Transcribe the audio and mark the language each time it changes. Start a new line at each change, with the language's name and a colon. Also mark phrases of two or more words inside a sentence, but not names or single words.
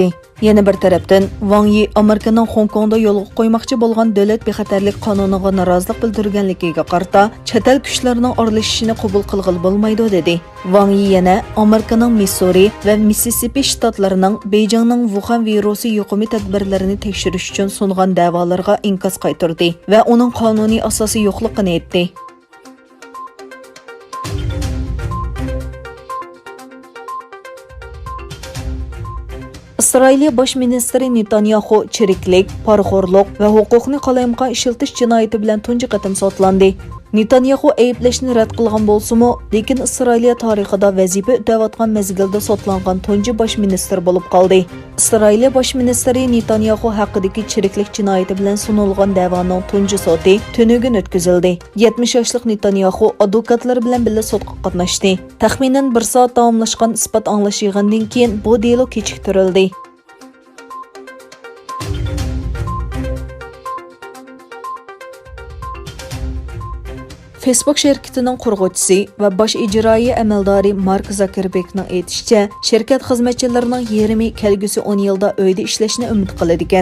Uzbek: Yana bir tarafdan Wang Yi Amerikaning Hong Kongda yo'lga qo'ymoqchi bo'lgan davlat bexatarlik qonuniga norozilik bildirganligiga qarata chet el kuchlarining aralashishini qabul qilg'il bo'lmaydi dedi. Wang Yi yana Amerikaning Missouri va Mississippi shtatlarining Beijingning Wuhan virusi yuqumi tadbirlarini tekshirish uchun sungan da'volarga inkos qaytardi va uning qonuniy asosi yo'qligini aytdi.
Uyghur: ئىسرائىلىيەباش مىنىستىرى نىتانىياخۇ چىرىكلىك، پارىخورلۇق ۋە ھوقۇقنى قالايمىقان ئىشلىتىش جىنايىتى بىلەن تۇنجى قېتىم سوتلاندى. نىتانىياخۇ ئەيىبلەشنى رەت قىلغان بولسىمۇ، لېكىن ئىسرائىلىيە تارىخىدا ۋەزىپە ئۆتەۋاتقان مەزگىلدە سوتلانغان تۇنجى باش مىنىستىر بولۇپ قالدى. ئىسرائىلىيە باش مىنىستىرى نىتانىياخۇ ھەققىدىكى چىرىكلىك جىنايىتى بىلەن سۇنۇلغان دەۋانىڭ تۇنجى سوتى تۈنۈگۈن ئۆتكۈزۈلدى. 70 ياشلىق نىتانىياخۇ ئادۋوكاتلىرى بىلەن بىللە سوتقا قاتناشتى. تەخمىنەن 1 سائەت داۋاملاشقان ئىسپات ئاڭلاش يىغىنىدىن كېيىن بۇ دېلو كېچىكتۈرۈلدى.
Uzbek: Facebook şirketining qurg'uvchisi va bosh ijroiya amaldori Mark Zuckerbergning aytishicha, shirkat xizmatchilarining yarmi kelgusi 10 yilda uyda ishlashni umid qiladi ekan.